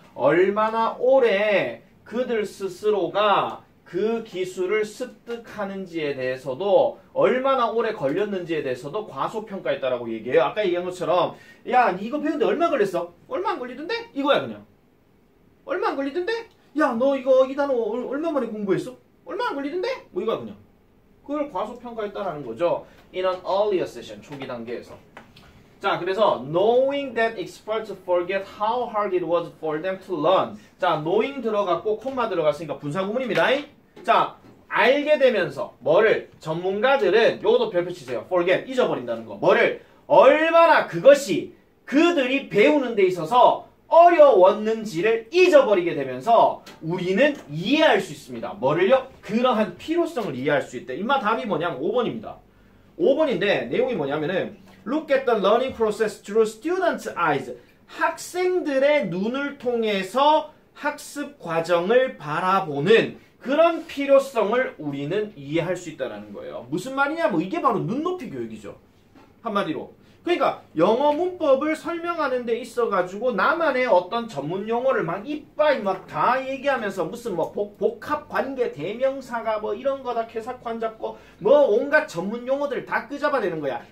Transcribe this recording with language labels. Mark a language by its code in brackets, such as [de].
[ko] 얼마나 오래 그들 스스로가 그 기술을 습득하는지에 대해서도 얼마나 오래 걸렸는지에 대해서도 과소평가했다라고 얘기해요. 아까 얘기한 것처럼 야 니 이거 배우는데 얼마 걸렸어? 얼마 안 걸리던데? 이거야 그냥. 얼마 안 걸리던데? 야 너 이거 이 단어 얼마 만에 공부했어? 얼마 안 걸리던데? 뭐 이거야 그냥. 그걸 과소평가했다라는 거죠. [en] In an earlier session, [ko] 초기 단계에서. 자, 그래서 [en] knowing that experts forget how hard it was for them to learn. [ko] 자, knowing 들어갔고 콤마 들어갔으니까 분사구문입니다. 자, 알게 되면서 뭐를 전문가들은 요것도 별표 치세요. forget, 잊어버린다는 거. 뭐를 얼마나 그것이 그들이 배우는 데 있어서 어려웠는지를 잊어버리게 되면서 우리는 이해할 수 있습니다. 뭐를요? 그러한 필요성을 이해할 수 있대. 임마 답이 뭐냐면 5번입니다. 5번인데 내용이 뭐냐면은 [en] Look at the learning process through students' eyes. [ko] 학생들의 눈을 통해서 학습 과정을 바라보는 그런 필요성을 우리는 이해할 수 있다는 거예요. 무슨 말이냐? 뭐 이게 바로 눈높이 교육이죠. 한마디로. 그러니까 영어 문법을 설명하는 데 있어가지고 나만의 어떤 전문 용어를 막 이빠이 막 다 얘기하면서 무슨 뭐 복합 관계 대명사가 뭐 이런 거다 캐사관 잡고 뭐 온갖 전문 용어들 다 끄잡아내는 거야.